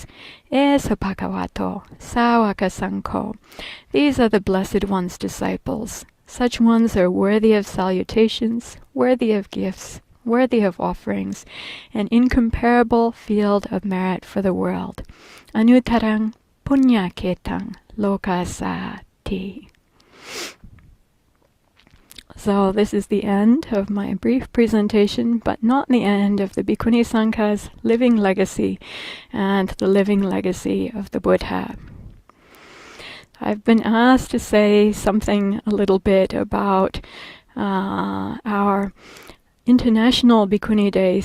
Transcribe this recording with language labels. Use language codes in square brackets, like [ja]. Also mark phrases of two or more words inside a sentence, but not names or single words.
[pi] Esa Bhagavato, Sāvaka Sangho. [en] These are the Blessed One's disciples. Such ones are worthy of salutations, worthy of gifts, worthy of offerings, an incomparable field of merit for the world. [pi] Anutarang punya ketang lokasati. [en] So this is the end of my brief presentation, but not the end of the [pi] Bhikkhuni Sangha's [en] living legacy and the living legacy of the Buddha. I've been asked to say something a little bit about our International Bhikkhuni Day